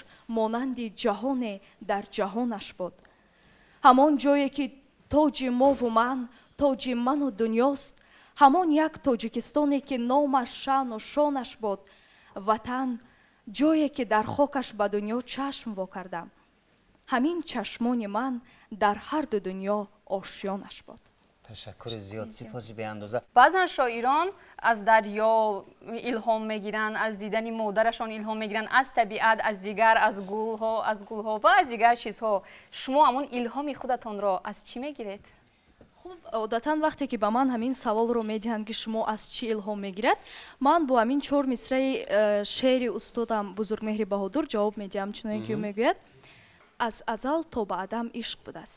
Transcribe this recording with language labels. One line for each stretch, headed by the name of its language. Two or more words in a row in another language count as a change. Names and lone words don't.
Tajik: مانند جهان در جهانش بود، همان جایی که تاج ما و من تاج من و دنیاست، همان یک تاجیکستانی که نامش شان و شانش بود، وطن جایی که در خاکش به دنیا چشم وا کردم، ҳамин чашмони ман дар ҳарду дунё ошёнаш бод. تشکر زیاد، سپاسی به اندازه. بعضن شاعران از دریا الهام میگیرن، از دیدن مادرشان الهام میگیرن، از طبیعت، از دیگر، از گلها و از دیگر چیزها. شما همون الهامی خودتان را از چی میگیرید؟ خب عادتا وقتی که به من همین سوال رو میدهند که شما از چی الهام میگیرد، من با همین 4 مصرع شعر استادم بزرگمهر بهادر جواب میدم، چنانکه که میگوید از ازل تا به ابد عشق بوده است.